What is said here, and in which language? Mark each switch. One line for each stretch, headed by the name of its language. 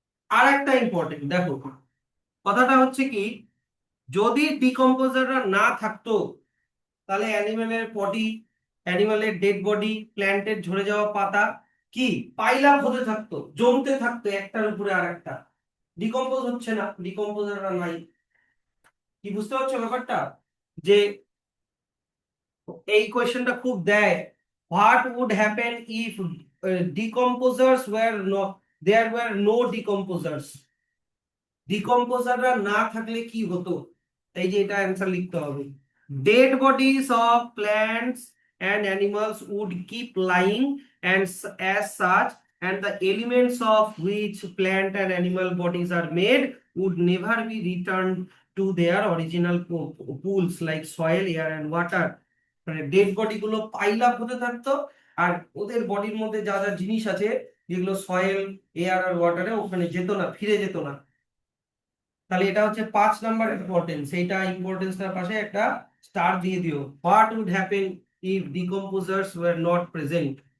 Bangla: আর একটা ইম্পর্টেন্ট দেখো, কথাটা হচ্ছে কি, যদি ডিকম্পোজাররা না থাকতো তাহলে অ্যানিমেলের বডি, অ্যানিমেলের ডেড বডি, প্ল্যান্টের ঝরে যাওয়া পাতা কি পাইল আপ হতে থাকতো, জমতে থাকতো একটার উপরে আর একটা, ডিকম্পোজ হচ্ছে না, ডিকম্পোজাররা নাই। কি বুঝতে পারছো ব্যাপারটা? যে এই কোয়েশ্চেনটা খুব দেয়,
English: what would happen if decomposers were no, there were no decomposers,
Bangla: ডিকম্পোজাররা না থাকলে কি হতো? এই যে এটা অ্যান্সার লিখতে হবে।
English: Dead bodies of plants and animals would keep lying and as such, and the elements of which plant and animal bodies are made would never be returned to their original pools like soil, air and water.
Bangla: মানে dead body গুলো pile up হতে থাকতো, আর ওদের বডির মধ্যে যা যা জিনিস আছে যেগুলো সয়েল, এয়ার আর ওয়াটারে, ওখানে যেত না, ফিরে যেত না। তাহলে এটা হচ্ছে 5 নাম্বার ইম্পর্টেন্স, এইটা ইম্পর্টেন্সটার পাশে একটা স্টার দিয়ে দিও।
English: What would happen if decomposers were not present.